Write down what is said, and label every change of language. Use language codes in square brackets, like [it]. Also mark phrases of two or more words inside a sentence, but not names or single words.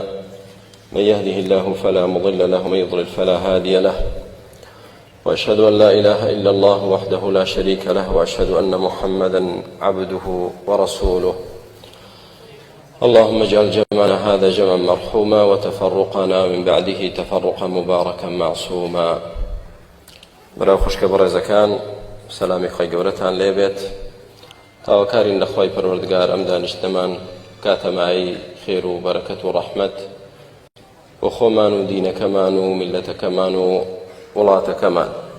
[ar] من يهده الله فلا مضل له ومن يضلل فلا هادي له، وأشهد أن لا إله إلا الله وحده لا شريك له، وأشهد أن محمدا عبده ورسوله. اللهم اجعل جمعنا هذا جمعا مرحوما وتفرقنا من بعده تفرقا مباركا معصوما. [ckb] براو خوشکە بەڕێزەکان، سەلامی خۆی گەورەتان لێبێت. تاوەکارین لە خۆی پەروەردگار ئەم دانیشتەمان کاتەمایی خێر و بەرەکەت و ڕەحمەت بۆ خۆمان و دینەکەمان و میلەتەکەمان و وڵاتەکەمان.